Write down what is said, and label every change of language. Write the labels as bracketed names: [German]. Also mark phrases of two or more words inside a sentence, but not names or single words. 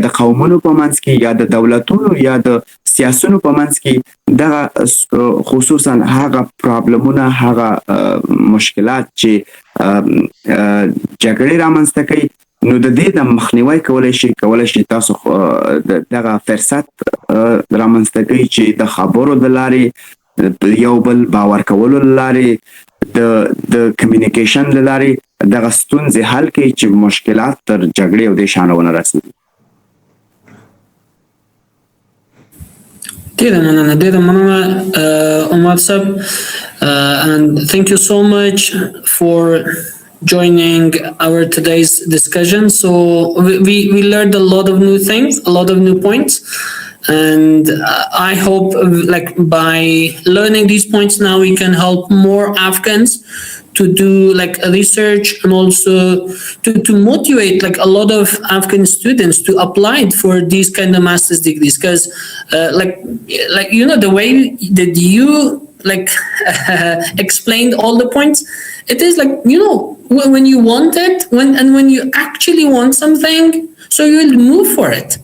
[Pashto] د قومونو په منځ کې یا د دولتونو یا د سیاسونو په منځ کې دغه خصوصا هغه پرابلمونه هغه مشکلات چې جګړې رامنځته کوي نو د دې د مخنیوی کولی شي تاسو دغه فرصت رامنځته کوي چې د خبرو د لارې یو بل باور کولو له لارې د کمیونیکیشن له لارې دغه ستونزې حل کوي چې مشکلات تر جګړې او دې شانه ونه رسېږي. ډېره مننه [English] عمر صاحب and thank you so much for joining our today's discussion. So we learned a lot of new things, a lot of new points. And I hope like by learning these points now we can help more Afghans to do like research and also to motivate like a lot of Afghan students to apply for these kind of master's degrees because like you know the way that you like explained all the points it is like you know when you want it when you actually want something so you will move for it.